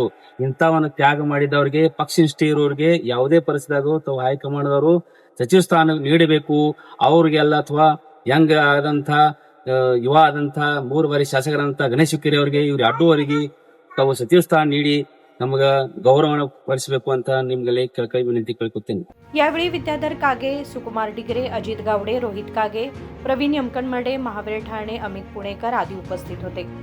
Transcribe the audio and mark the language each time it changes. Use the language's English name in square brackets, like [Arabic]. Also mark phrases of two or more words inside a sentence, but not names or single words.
[Kannada] ಇಂಥವನ್ನು ತ್ಯಾಗ ಮಾಡಿದವರಿಗೆ ಪಕ್ಷ ನಿಷ್ಠೆ ಇರೋರಿಗೆ ಯಾವುದೇ ಪರಿಸ್ಥಿತಿಯಾಗೂ ತಾವು ಹೈಕಮಾಂಡ್ದವರು ಸಚಿವ ಸ್ಥಾನ ನೀಡಬೇಕು। ಅವ್ರಿಗೆಲ್ಲ ಅಥವಾ ಯಂಗ್ ಆದಂತ ಯುವ ಆದಂತ 3 ಬಾರಿ ಶಾಸಕರಾದಂತ ಗಣೇಶ್ ಹುಕ್ಕೇರಿ ಅವರಿಗೆ ಇವ್ರ ಅಡ್ಡುವರಿಗೆ ತಾವು ಸಚಿವ ಸ್ಥಾನ ನೀಡಿ ನಮಗ ಗೌರವವನ್ನು ಪಡಿಸಬೇಕು ಅಂತ ನಿಮ್ಗೆ ಕಳಕಳಿ ವಿನಂತಿ ಕೇಳ್ಕೊತೀನಿ। [Marathi] यावेळी विद्याधर कागे, सुकुमार डिगरे, अजित गावडे, रोहित कागे, प्रवीण यमकनमडे, महावीर ठाणे, अमित पुणेकर आदी उपस्थित होते।